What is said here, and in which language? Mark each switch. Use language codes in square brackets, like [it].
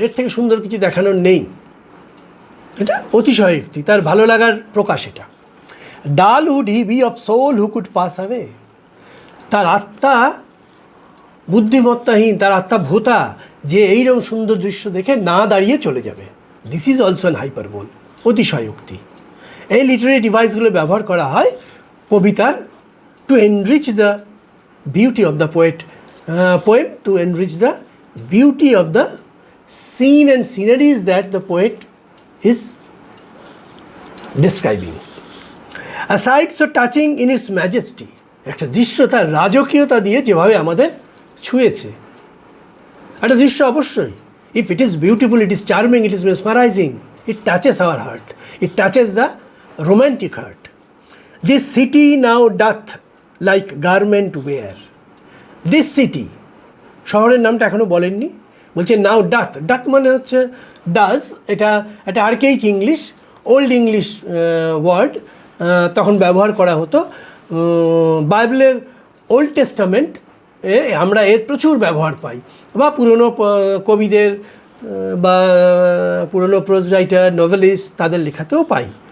[bn] এর থেকে সুন্দর কিছু দেখানোর নেই। এটা অতিশয়োক্তি, তার ভালো লাগার প্রকাশ এটা। [en] Dull would he be of soul who could pass away. [bn] তার আত্মা বুদ্ধিমত্তাহীন, তার আত্মা ভোতা, যে এইরকম সুন্দর দৃশ্য দেখে না দাঁড়িয়ে চলে যাবে। [en] This is also an hyperbole, অতিশয়োক্তি। [bn] এই লিটারি ডিভাইসগুলো ব্যবহার করা হয় কবিতার [en] To enrich the beauty of the poem, to enrich the beauty of the scene and sceneries that the poet is describing. A sight so touching in its majesty, [bn] একটা দৃশ্য তার রাজকীয়তা দিয়ে যেভাবে আমাদের ছুঁয়েছে। একটা দৃশ্য অবশ্যই, [en] if it is beautiful, it is charming, it is mesmerizing, it touches our heart, it touches the romantic heart. This city now doth like garment wear. This city, [bn] শহরের নামটা এখনও বলেননি, বলছে নাও ডাথ। ডাথ মানে হচ্ছে ডাজ, এটা একটা আর্কেইক English, old English word, তখন ব্যবহার করা হতো। বাইবেলের ওল্ড টেস্টামেন্ট আমরা এর প্রচুর ব্যবহার পাই, বা পুরনো কবিদের বা পুরনো প্রোজ রাইটার, নোভেলিস্ট তাদের লেখাতেও পাই।